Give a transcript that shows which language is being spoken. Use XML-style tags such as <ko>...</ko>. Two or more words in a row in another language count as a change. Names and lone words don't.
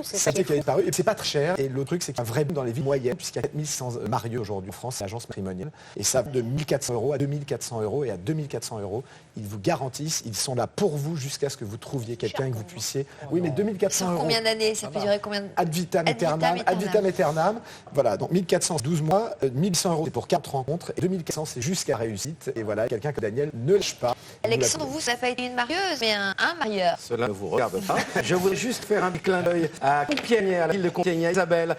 <fr>C'est un métier qui a disparu. Et c'est pas très cher. Et le truc, c'est qu'il y a un vrai boom dans les villes moyennes, puisqu'il y a 4100 mariés aujourd'hui en France, c'est l'agence matrimoniale. Et ça va de 1400 € à 2400 € et à 2400 €. Ils vous garantissent, ils sont là pour vous jusqu'à ce que vous trouviez quelqu'un et que vous puissiez. Oui, mais 2400 Sur €. combien d'années? Ça peut durer combien de...</fr> <la>Ad vitam aeternam. Ad vitam aeternam.</la> <fr>Voilà, donc 1400, 12 mois. 1100 € c'est pour 4 rencontres. Et 2400, c'est jusqu'à réussite. Et voilà, quelqu'un que Daniel ne lâche pas. Alexandre, vous, ça n'a pas été une marieuse, mais un marieur. Cela ne vous regarde pas. Je voulais juste faire un petit clin d'œil à Compiègne, à la ville de Compiègne, à Isabelle.</fr>